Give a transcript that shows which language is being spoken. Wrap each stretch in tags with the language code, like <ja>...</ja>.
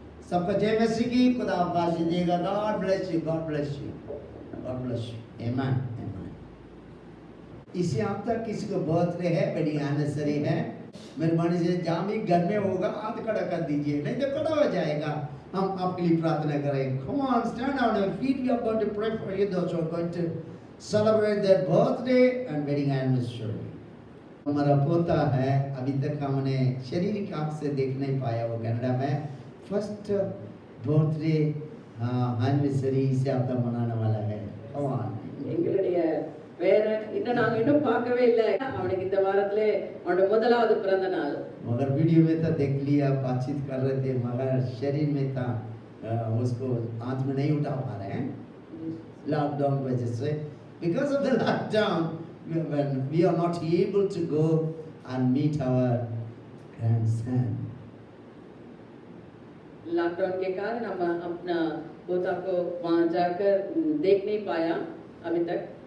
<hi>सबका जय मसीह की। खुदा आपको आशीष देगा।</hi> <en>God bless you, God bless you,</en> <hi>God bless you, आमेन आमेन। इसी हफ्ते किसी को बर्थडे है, वेडिंग एनिवर्सरी है, मेहरबानी से जहाँ भी घर में होगा हाथ खड़ा कर दीजिए, नहीं तो खड़ा हो जाएगा। हम आपके लिए प्रार्थना करें।</hi> <en>Come on, stand on your feet. We are going to pray for you, those who are going to celebrate their birthday and wedding anniversary.</en> <hi>हमारा पोता है, अभी तक हमने शारीरिक आँख से देख नहीं पाया, वो कनाडा में फर्स्ट बर्थडे एनिवर्सरी से आपका मनाने वाला है।</hi> <en>Come on.</en> <ta>எங்களுடைய பேரன் இன்னும் நாங்க இன்னும் பார்க்கவே இல்லை. அவனுக்கு இந்த வாரத்திலே அவனோட முதலாவது பிறந்த நாள்.</ta> <hi>मगर वीडियो में तो देख लिया, बातचीत कर रहे थे, मगर शरीर में था उसको हाथ में नहीं उठा पा रहे हैं लॉकडाउन वजह से।</hi> <en>Because of the lockdown we are not able to go and meet our grandson.</en> <hi>Lockdown के कारण हम अपना पोता को वहाँ जाकर देख नहीं पाया अभी तक।</hi>